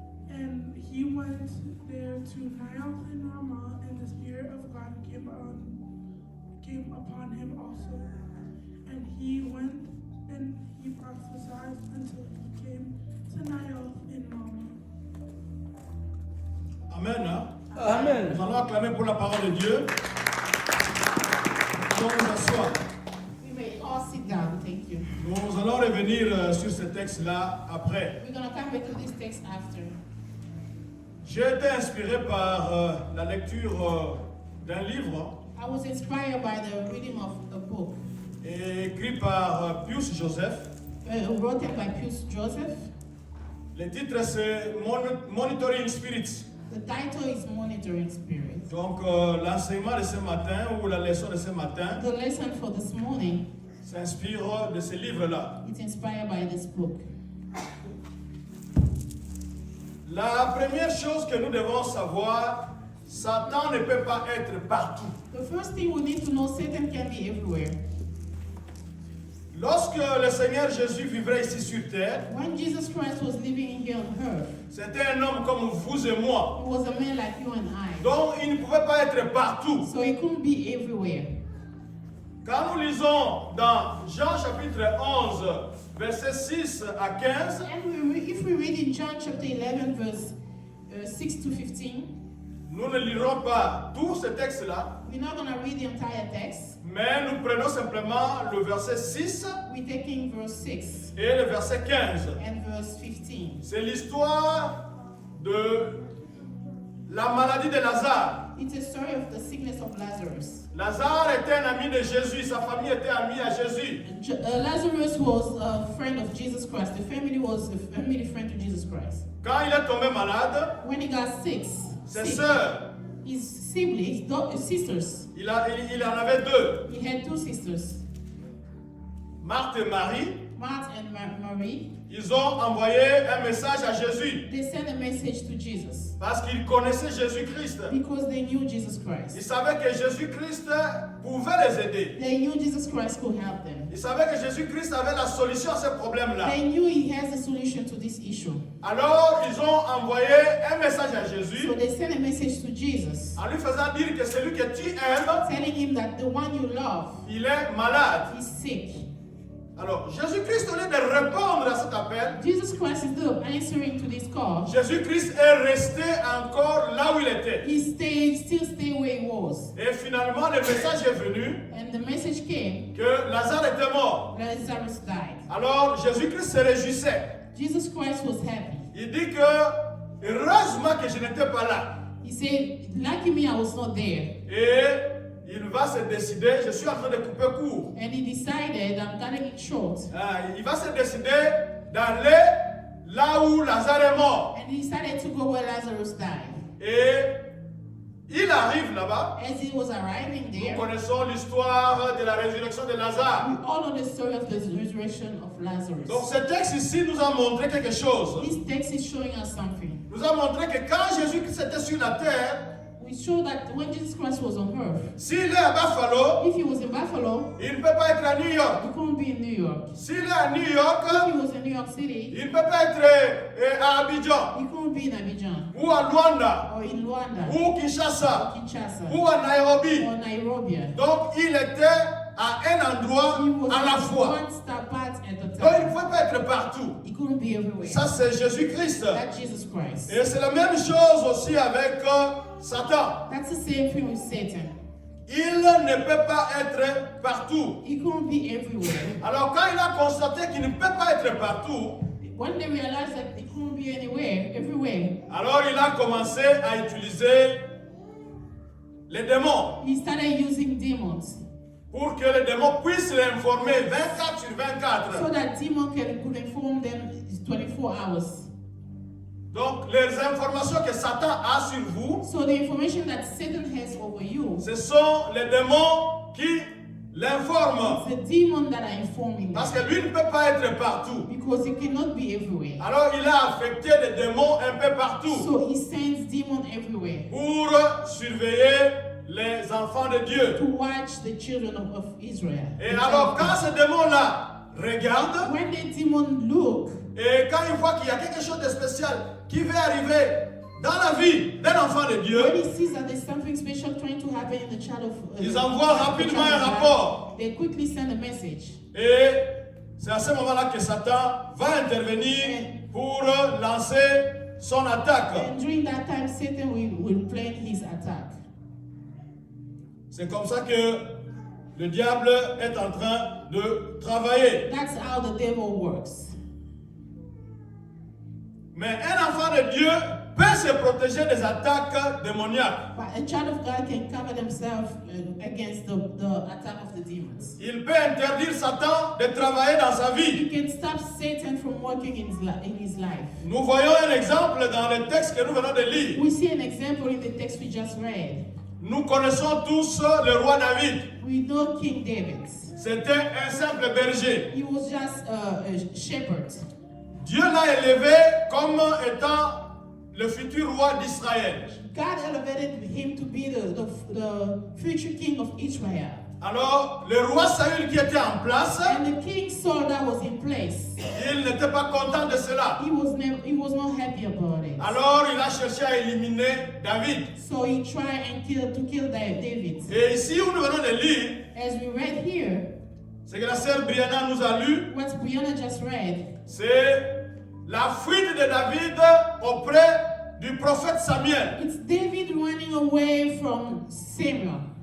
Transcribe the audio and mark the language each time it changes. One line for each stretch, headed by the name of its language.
English: And he went there to Naioth in Ramah, and the Spirit of God came upon him also. And he went and he prophesied until he came to Naioth in Ramah. Amen. Amen.
French: Nous allons acclamer pour la parole de Dieu. Nous allons nous asseoir.
English: We may all sit down, thank you.
French: Nous allons revenir sur ce texte-là après.
English: We're going to come back to this text after.
French: J'ai été inspiré par la lecture d'un livre
English: I was inspired by the reading of a book
French: écrit par Pius Joseph.
English: written by Pius Joseph.
French: Le titre c'est Monitoring Spirits.
English: The title is Monitoring Spirits.
French: Donc l'enseignement de ce matin ou la leçon de ce matin
English: The lesson for this morning,
French: s'inspire de ce livre-là.
English: it's inspired by this book.
French: La première chose que nous devons savoir, Satan ne peut pas être partout.
English: The first thing we need to know, Satan can be everywhere.
French: Lorsque le Seigneur Jésus vivrait ici sur terre,
English: When Jesus Christ was living here on earth,
French: c'était un homme comme vous et moi.
English: he was a man like you and I.
French: Donc il ne pouvait pas être partout.
English: So he couldn't be everywhere.
French: Quand nous lisons dans Jean chapitre 11, versets 6 à 15,
English: And if we read in John chapter 11, verse 6 to 15,
French: nous Nous ne lirons pas tout ce texte-là,
English: We're not going to read the entire text.
French: mais nous prenons simplement le verset 6
English: We're taking verse 6
French: et le verset 15.
English: and verse 15.
French: C'est l'histoire de la maladie de Lazare.
English: It's a story of the sickness of Lazarus.
French: Lazare était un ami de Jésus, sa famille était amie à Jésus.
English: Lazarus was a friend of Jesus Christ. The family was a family friend to Jesus Christ.
French: Quand il est tombé malade,
English: When he got sick,
French: ses sœurs,
English: his siblings, his sisters,
French: il en avait deux,
English: he had two sisters,
French: Marthe et Marie.
English: Martha and Mary.
French: Ils ont envoyé un message à Jésus
English: They sent a message to Jesus
French: parce qu'ils connaissaient Jésus-Christ.
English: because they knew Jesus
French: Ils
English: Christ.
French: savaient que Jésus-Christ pouvait les aider.
English: They knew Jesus Christ could help them.
French: Ils savaient que Jésus-Christ avait la solution à ce problème-là.
English: They knew he has the solution to this issue.
French: Alors, ils ont envoyé un message à Jésus
English: So they sent a message to Jesus,
French: en lui faisant dire que celui que tu aimes,
English: telling him that the one you love
French: il est malade.
English: is sick.
French: Alors, Jésus-Christ, au lieu de répondre à cet appel,
English: Jesus Christ, instead of answering to this call,
French: Jésus-Christ est resté encore là où il était.
English: he still stayed where he was.
French: Et finalement, le message est venu
English: And the message came,
French: que Lazare était mort.
English: Lazarus died.
French: Alors, Jésus-Christ se réjouissait.
English: Jesus Christ was happy.
French: Il dit que, heureusement que je n'étais pas là.
English: He said, lucky me, I was not there.
French: Et il va se décider, je suis en train de couper court.
English: And he decided, I'm cutting it short.
French: Il va se décider d'aller là où Lazare est mort.
English: And he decided to go where Lazarus died.
French: Et il arrive là-bas.
English: As he was arriving
French: Nous
English: there,
French: connaissons l'histoire de la résurrection de Lazare.
English: we all know the story of the resurrection of Lazarus.
French: Donc ce texte ici nous a montré quelque chose.
English: This text is showing us something.
French: Nous a montré que quand Jésus-Christ était sur la terre,
English: We show that when Jesus Christ was on earth,
French: s'il est à Buffalo,
English: if he was in Buffalo,
French: il ne peut pas être à New York.
English: he couldn't be in New York.
French: S'il est à New York,
English: If he was in New York City,
French: il ne peut pas être à Abidjan,
English: he couldn't be in Abidjan
French: ou à Luanda,
English: or in Luanda,
French: ou Kinshasa,
English: Kinshasa,
French: ou à Nairobi.
English: or Nairobi.
French: Donc il était à un endroit
English: He was
French: à la fois.
English: one step apart at the
French: Donc il ne
English: time.
French: pouvait pas être partout.
English: He couldn't be everywhere.
French: Ça c'est Jésus-Christ.
English: That's Jesus Christ.
French: Et c'est la même chose aussi avec Satan.
English: That's the same thing with Satan.
French: Il ne peut pas être partout.
English: He couldn't be everywhere.
French: Alors quand il a constaté qu'il ne peut pas être partout,
English: When they realized that he couldn't be anywhere, everywhere,
French: alors il a commencé à utiliser les démons
English: he started using demons
French: pour que les démons puissent l'informer 24 sur
English: so
French: 24.
English: that demon could inform them 24 hours.
French: Donc les informations que Satan a sur vous,
English: So the information that Satan has over you,
French: ce sont les démons qui l'informent.
English: it's the demon that are informing
French: Parce
English: them
French: que lui ne peut pas être partout.
English: because he cannot be everywhere.
French: Alors il a affecté des démons un peu partout
English: So he sends demons everywhere
French: pour surveiller les enfants de Dieu.
English: to watch the children of Israel.
French: Et alors quand ces démons-là regardent,
English: When the demon look,
French: et quand ils voient qu'il y a quelque chose de spécial qui va arriver dans la vie d'un enfant de Dieu,
English: when he sees that there's something special trying to happen in the child of
French: ils envoient rapidement un rapport.
English: they quickly send a message.
French: Et c'est à ce moment-là que Satan va intervenir pour lancer son attaque.
English: And during that time, Satan will plan his attack.
French: C'est comme ça que le diable est en train de travailler.
English: That's how the devil works.
French: Mais un enfant de Dieu peut se protéger des attaques démoniaques.
English: But a child of God can cover themselves against the attack of the demons.
French: Il peut interdire Satan de travailler dans sa
English: He
French: vie.
English: can stop Satan from working in his life.
French: Nous voyons un exemple dans le texte que nous venons de lire.
English: We see an example in the text we just read.
French: Nous connaissons tous le roi David.
English: We know King David.
French: C'était un simple berger.
English: He was just a shepherd.
French: Dieu l'a élevé comme étant le futur roi d'Israël.
English: God elevated him to be the future king of Israel.
French: Alors, le roi Saül qui était en place,
English: And the king Saul that was in place,
French: il n'était pas content de cela.
English: he was not happy about it.
French: Alors, il a cherché à éliminer David.
English: So he tried and to kill David.
French: Et ici où nous venons de lire,
English: As we read here,
French: ce que la sœur Brianna nous a lu,
English: what Brianna just read,
French: c'est la fuite de David auprès du prophète Samuel.
English: It's David running away from Samuel.